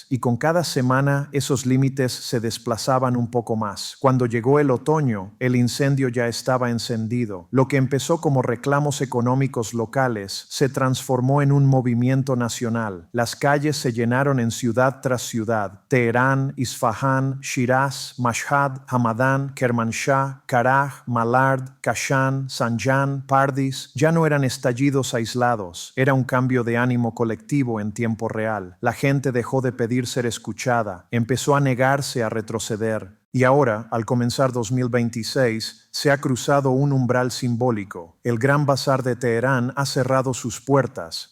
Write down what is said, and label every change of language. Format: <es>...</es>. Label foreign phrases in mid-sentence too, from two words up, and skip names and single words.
<es>Y con cada semana, esos límites se desplazaban un poco más. Cuando llegó el otoño, el incendio ya estaba encendido. Lo que empezó como reclamos económicos locales se transformó en un movimiento nacional. Las calles se llenaron en ciudad tras ciudad. Teherán, Isfahán, Shiraz, Mashhad, Hamadán, Kermanshah, Karaj, Malard, Kashan, Zanjan, Pardis. Ya no eran estallidos aislados. Era un cambio de ánimo colectivo en tiempo real. La gente dejó de pedir ser escuchada. Empezó a negarse a retroceder. Y ahora, al comenzar 2026, se ha cruzado un umbral simbólico. El Gran Bazar de Teherán ha cerrado sus puertas.</es>